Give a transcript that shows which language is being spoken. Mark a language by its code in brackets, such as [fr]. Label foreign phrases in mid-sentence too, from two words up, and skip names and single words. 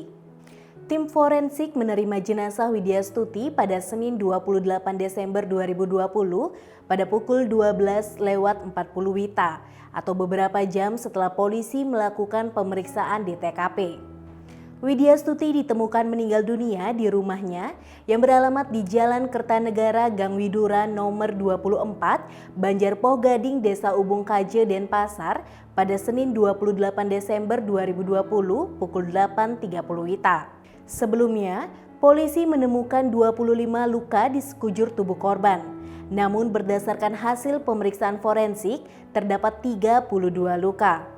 [id] Tim forensik menerima jenazah Widyastuti pada Senin 28 Desember 2020 pada pukul 12:40 WITA atau beberapa jam setelah polisi melakukan pemeriksaan di TKP. Widyastuti ditemukan meninggal dunia di rumahnya yang beralamat di Jalan Kertanegara Gang Widura nomor 24, Banjarpoh Gading, Desa Ubung Kaje, Denpasar pada Senin 28 Desember 2020 pukul 8.30 WITA. Sebelumnya, polisi menemukan 25 luka di sekujur tubuh korban. Namun berdasarkan hasil pemeriksaan forensik terdapat 32 luka.